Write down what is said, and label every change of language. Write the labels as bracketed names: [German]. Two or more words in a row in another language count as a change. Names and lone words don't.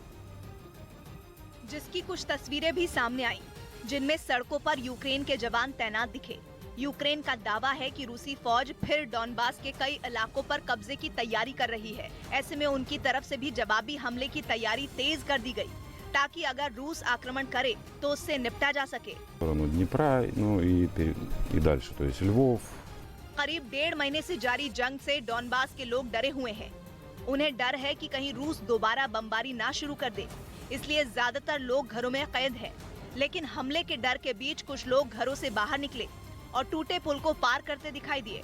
[Hindi] जिसकी कुछ तस्वीरें भी सामने आई, जिनमें सड़कों पर यूक्रेन के जवान तैनात दिखे। यूक्रेन का दावा है कि रूसी फौज फिर डॉनबास के कई इलाकों पर कब्जे की तैयारी कर रही है। ऐसे में उनकी तरफ से भी जवाबी हमले की तैयारी तेज कर दी गई, ताकि अगर रूस आक्रमण करे तो उससे निपटा जा सके। [Russian] Днепра, ну и дальше, то есть Львов. [Hindi] करीब 1.5 महीने से जारी जंग से डॉनबास के लोग डरे हुए हैं। उन्हें डर है कि कहीं रूस दोबारा बमबारी ना शुरू कर दे, इसलिए ज्यादातर लोग घरों में कैद हैं। लेकिन हमले के डर के बीच कुछ लोग घरों से बाहर निकले और टूटे पुल को पार करते दिखाई दिए।